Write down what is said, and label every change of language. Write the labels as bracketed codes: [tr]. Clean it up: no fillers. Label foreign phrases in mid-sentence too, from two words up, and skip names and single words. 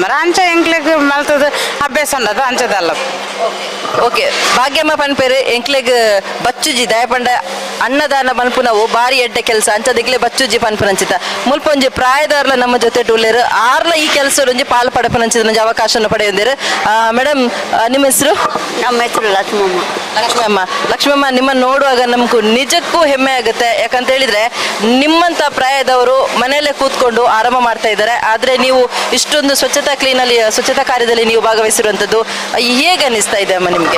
[tcy] ಅಂಚ ಎಂಕ್ಲೆಗ್ ಮಲ್ತದ ಅಭ್ಯಾಸ ಉಂಡದು ಅಂಚದಲ್ಲ. ಓಕೆ ಭಾಗ್ಯಮ್ಮ ಪನ್ಪೇರು ಎಂಕ್ಲೆಗ್ ಬಚ್ಚುಜಿ ದಯಪಂಡ ಅನ್ನದಾನ ಮಲ್ಪುನವು ಬಾರಿ ಎಡ್ಡೆ ಕೆಲಸ ಅಂಚದಿಗ್ಲೆ ಬಚ್ಚುಜಿ ಪನ್ಪುನ ಅಂಚಿತ ಮುಲ್ಪೊಂಜಿ ಪ್ರಾಯದವ್ರಲ ನಮ್ಮ ಜೊತೆ ಟೂಲೇರು ಆರ್ಲ ಈ ಕೆಲಸ ಒಂಜಿ ಪಾಲು ಪಡಪನ ಅಂಚಿದ ನಂಜಿ ಅವಕಾಶನ ಪಡೆಯೊಂದಿರು. [kn] ಮೇಡಮ್ ನಿಮ್ಮ ಹೆಸರು? ನಮ್ಮ ಹೆಸರು ಲಕ್ಷ್ಮಮ್ಮ ನಿಮ್ಮನ್ನು ನೋಡುವಾಗ ನಮಗೂ ನಿಜಕ್ಕೂ ಹೆಮ್ಮೆ ಆಗುತ್ತೆ. ಯಾಕಂತ ಹೇಳಿದ್ರೆ ನಿಮ್ಮಂತ ಪ್ರಾಯದವರು ಮನೆಯಲ್ಲೇ ಕೂತ್ಕೊಂಡು ಆರಾಮ ಮಾಡ್ತಾ ಇದ್ದಾರೆ. ಆದ್ರೆ ನೀವು ಇಷ್ಟೊಂದು ಸ್ವಚ್ಛತಾ ಕಾರ್ಯದಲ್ಲಿ ನೀವು ಭಾಗವಹಿಸಿರುವಂತದ್ದು ಹೇಗೆ ಅನಿಸ್ತಾ ಇದೆ ಅಮ್ಮ ನಿಮ್ಗೆ?